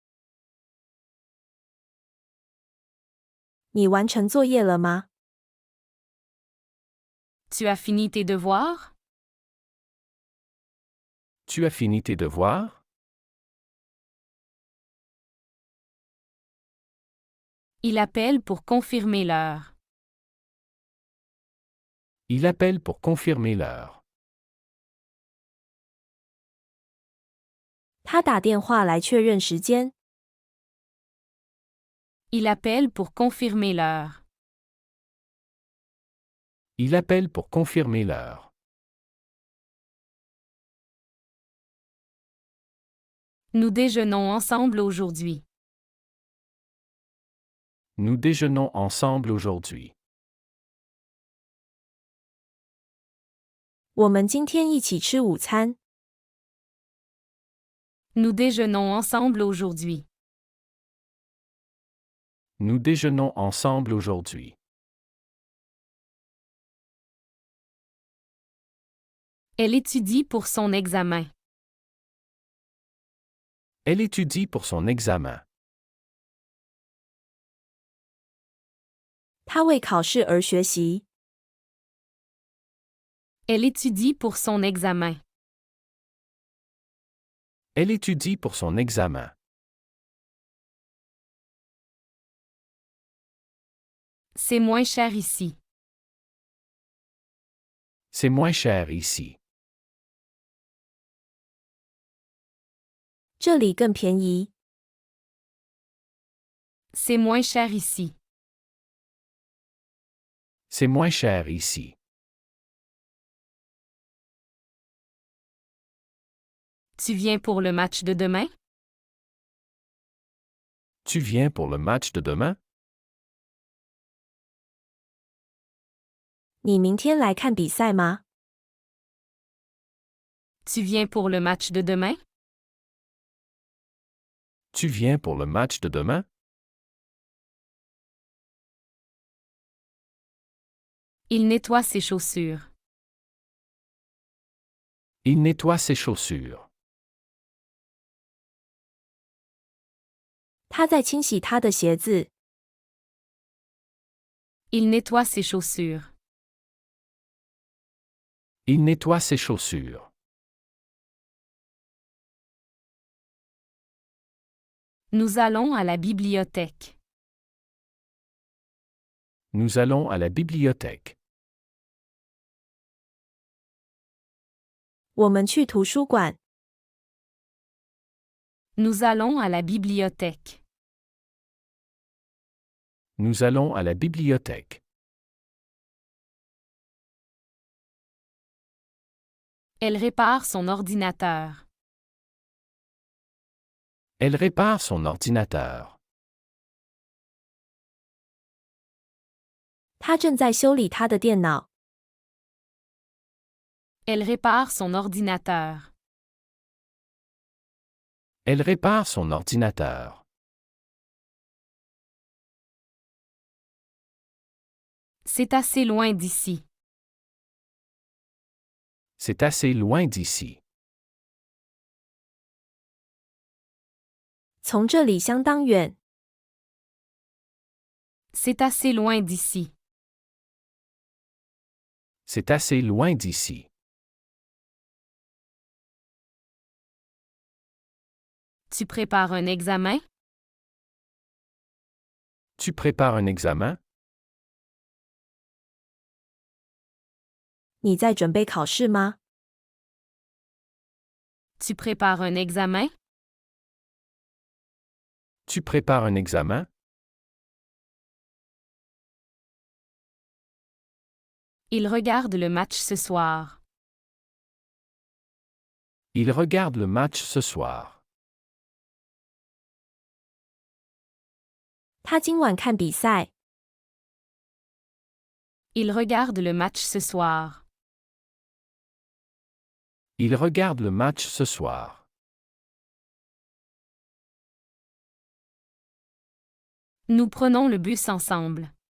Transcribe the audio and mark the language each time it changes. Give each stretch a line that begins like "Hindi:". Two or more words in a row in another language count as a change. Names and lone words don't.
Chinese: 你完成作业了吗？
French: Tu as fini tes devoirs? Tu as fini tes devoirs? Il appelle pour confirmer l'heure. Il appelle pour confirmer l'heure.
Chinese: 他打电话来确认时间。
French: Il appelle pour confirmer l'heure. Il appelle pour confirmer l'heure. Nous déjeunons ensemble aujourd'hui. Nous déjeunons ensemble aujourd'hui.
Chinese: 我们今天一起吃午餐。
French: Nous déjeunons ensemble aujourd'hui. Nous déjeunons ensemble aujourd'hui. Elle étudie pour son examen. Elle étudie pour son examen.
Chinese: 他为考试而学习。
French: Elle étudie pour son examen. Elle étudie pour son examen. C'est moins cher ici. C'est moins cher ici.
Chinese: 这里更便宜。
French: C'est moins cher ici. C'est moins cher ici. Tu viens pour le match de demain? Tu viens pour le match de demain?
Chinese: 你明天来看比赛吗？
French: Tu viens pour le match de demain? Tu viens pour le match de demain? Il nettoie ses chaussures. Il nettoie ses chaussures.
Chinese: 他在清洗他的鞋子。
French: Il nettoie ses chaussures. Il nettoie ses chaussures. Nous allons à la bibliothèque. Nous allons à la bibliothèque.
Chinese: 我们去图书馆。
French: Nous allons à la bibliothèque. Nous allons à la bibliothèque. Elle répare son ordinateur. Elle répare son ordinateur.
Chinese: 他正在修理他的电脑。
French: Elle répare son ordinateur. Elle répare son ordinateur. C'est assez loin d'ici. C'est assez loin d'ici.
Chinese: 从这里相当远。
French: C'est assez loin d'ici. C'est assez loin d'ici. Tu prépares un examen? Tu prépares un examen?
Chinese: 你在准备考试吗？
French: Tu prépares un examen? Tu prépares un examen? Il regarde le match ce soir. Il regarde le match ce soir.
Chinese: 他今晚看比赛。
French: Il regarde le match ce soir. Il regarde le match ce soir. Nous prenons le bus ensemble.